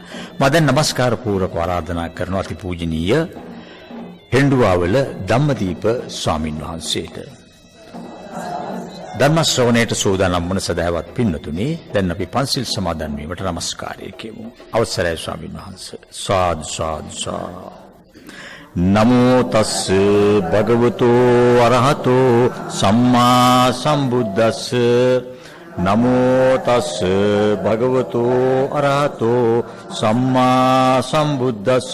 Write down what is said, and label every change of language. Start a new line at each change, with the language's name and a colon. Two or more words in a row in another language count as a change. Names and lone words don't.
Sinhala: මම දැන් නමස්කාර පූර්වක ආරාධනා කරනවා අතිපූජනීය හෙන්ඩුවාවල ධම්මදීප ස්වාමින් වහන්සේට. ධර්ම ශ්‍රවණයට සූදානම් වන සදහවත් පින්නතුනි, දැන් අපි පන්සිල් සමාදන් වීමට නමස්කාරය කියමු. අවසරයි ස්වාමින් වහන්සේ. සාදු සාදු සාදු.
Pali: නමෝ තස්ස භගවතු අරහතෝ සම්මා සම්බුද්දස්ස. නමෝ තස්ස භගවතු අරහතෝ සම්මා සම්බුද්දස්ස.